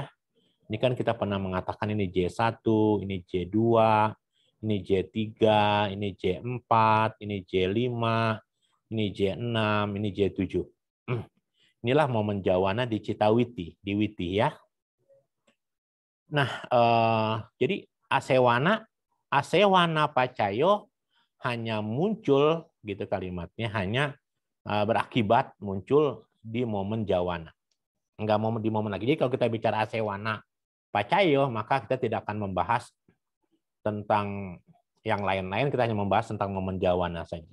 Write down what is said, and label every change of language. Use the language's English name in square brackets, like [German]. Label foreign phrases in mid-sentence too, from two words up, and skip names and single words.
[Indonesian] Ini kan kita pernah mengatakan ini J1, ini J2, ini J3, ini J4, ini J5, ini J6, ini J7. Inilah momen jawana di Citawiti, di Witi ya. Nah, jadi [Pali] asewana asewana pacayo [Indonesian] hanya muncul gitu kalimatnya, hanya berakibat muncul di momen jawana. Enggak di momen lagi. Jadi kalau kita bicara [Pali] asewana pacayo, [Indonesian] maka kita tidak akan membahas tentang yang lain-lain, kita hanya membahas tentang momen jawana saja.